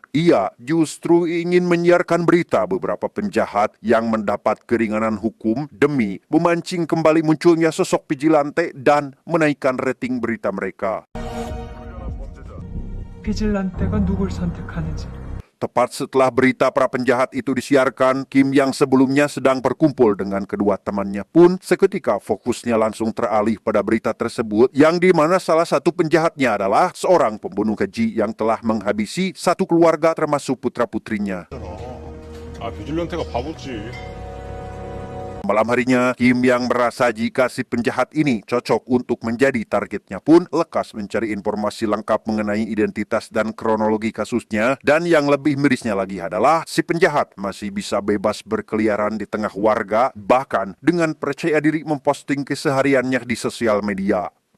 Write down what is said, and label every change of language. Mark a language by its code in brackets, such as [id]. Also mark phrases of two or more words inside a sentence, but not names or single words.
[id] Ia justru ingin menyiarkan berita beberapa penjahat yang mendapat keringanan hukum demi memancing kembali munculnya sosok vigilante dan menaikkan rating berita mereka. [ko] 비질란테가 누굴 선택하는지 [id] Tepat setelah berita para penjahat itu disiarkan, Kim yang sebelumnya sedang berkumpul dengan kedua temannya pun seketika fokusnya langsung teralih pada berita tersebut, yang di mana salah satu penjahatnya adalah seorang pembunuh keji yang telah menghabisi satu keluarga termasuk putra-putrinya. [ko] 아, 비질런테가 바보지. [id] Malam harinya, Kim yang merasa jika si penjahat ini cocok untuk menjadi targetnya pun lekas mencari informasi lengkap mengenai identitas dan kronologi kasusnya. Dan yang lebih mirisnya lagi adalah si penjahat masih bisa bebas berkeliaran di tengah warga, bahkan dengan percaya diri memposting kesehariannya di sosial media.